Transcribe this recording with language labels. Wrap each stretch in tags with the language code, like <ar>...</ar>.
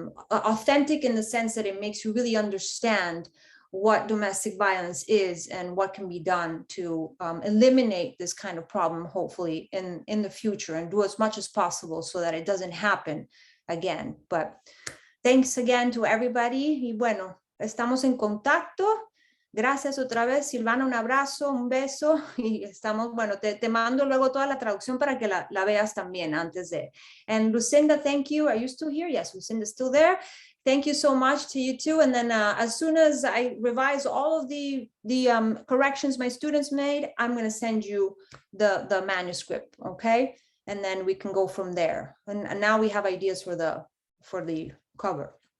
<en>authentic in the sense that it makes you really understand what domestic violence is and what can be done to eliminate this kind of problem, hopefully in the future, and do as much as possible so that it doesn't happen again. But thanks again to everybody.</en> <es>Y bueno, estamos en contacto. Gracias otra vez, Silvana, un abrazo, un beso y estamos, bueno, te mando luego toda la traducción para que la veas también antes de.</es> <en>And Lucinda, thank you. Are you still here? Yes, Lucinda's still there. Thank you so much to you too. And then as soon as I revise all of the corrections my students made, I'm going to send you the manuscript, okay? And then we can go from there. And now we have ideas for the cover.</en>